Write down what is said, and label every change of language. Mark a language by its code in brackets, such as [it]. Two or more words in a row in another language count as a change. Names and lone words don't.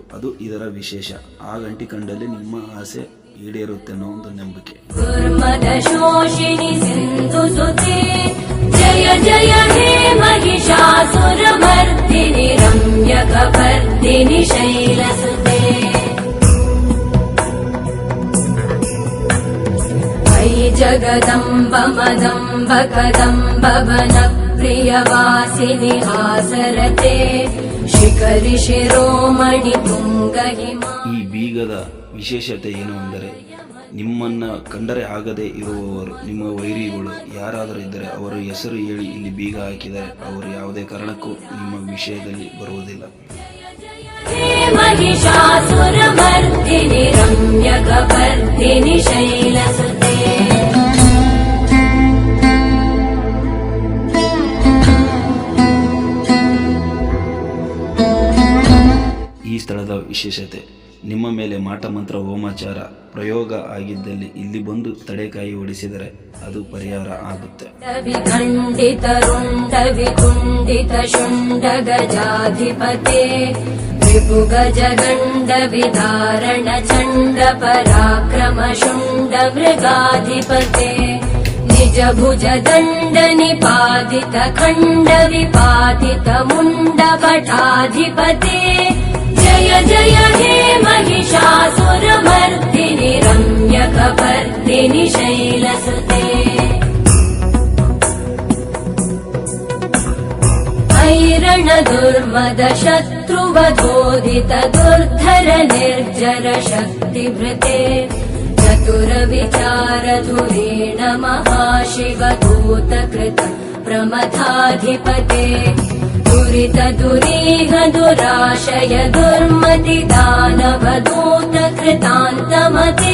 [kn] ಅದು ಇದರ ವಿಶೇಷ. ಆಗ ಅಂಟಿಕೊಂಡಲ್ಲಿ ನಿಮ್ಮ ಆಸೆ ಈಡೇರುತ್ತೆ ಅನ್ನೋ ಒಂದು ನಂಬಿಕೆ. [sa] ಜಯ ಜಯ ಹೇ ಮಹಿಷಾಸುರಮರ್ದಿನಿ ರಮ್ಯಕಪರ್ದಿನಿ ಶೈಲಸುತೆ. जगदम्ब मदम्ब कदम्ब वन प्रियवासिनि आसरते शिखरि शिरोमणि ತುಂಗ ಹಿಮಾ. [kn] ಈ ಬೀಗದ ವಿಶೇಷತೆ ಏನು ಅಂದರೆ, ನಿಮ್ಮನ್ನ ಕಂಡರೆ ಆಗದೆ ಇರುವವರು, ನಿಮ್ಮ ವೈರಿಗಳು ಯಾರಾದರೂ ಇದ್ದರೆ ಅವರ ಹೆಸರು ಹೇಳಿ ಇಲ್ಲಿ ಬೀಗ ಹಾಕಿದರೆ ಅವರು ಯಾವುದೇ ಕಾರಣಕ್ಕೂ ನಿಮ್ಮ ವಿಷಯದಲ್ಲಿ ಬರುವುದಿಲ್ಲ. [sa] महिषासुरमर्दिनि रम्यकपर्दिनि शैलसुते. [kn] ಈ ಸ್ಥಳದ ವಿಶೇಷತೆ, ನಿಮ್ಮ ಮೇಲೆ ಮಾಟ ಮಂತ್ರ ಹೋಮಾಚಾರ ಪ್ರಯೋಗ ಆಗಿದ್ದಲ್ಲಿ ಇಲ್ಲಿ ಬಂದು ತಡೆಕಾಯಿ ಹೊಡಿಸಿದರೆ ಅದು ಪರಿಹಾರ ಆಗುತ್ತೆ. [sa] ಖಂಡಿತ ರುಂಡ ವಿಕುಂಡಿತ ಶುಂಡ ಗಜಾಧಿಪತೆ ರಿಪು ಗಜಗಂಡ ವಿಧಾರಣ ಚಂಡ ಪರಾಕ್ರಮ ಶುಂಡ ಮೃಗಾಧಿಪತೆ ನಿಜ ಭುಜ ದಂಡ ನಿಪಾದಿತ ಖಂಡ ವಿಪಾದಿತ ಮುಂಡ ಪಟಾಧಿಪತೆ. जय जय हे महिषासुरमर्दिनि रम्यकपर्दिनि शैलसुते. ऐरण दुर्मद शत्रुवधोदित दुर्धर निर्जर शक्तिभृते चतुर विचार धुरेण महाशिवदूत कृत प्रमथाधिपते दुरित दुरीह दुराशय दुर्मति दानवदूत कृतान्तमते.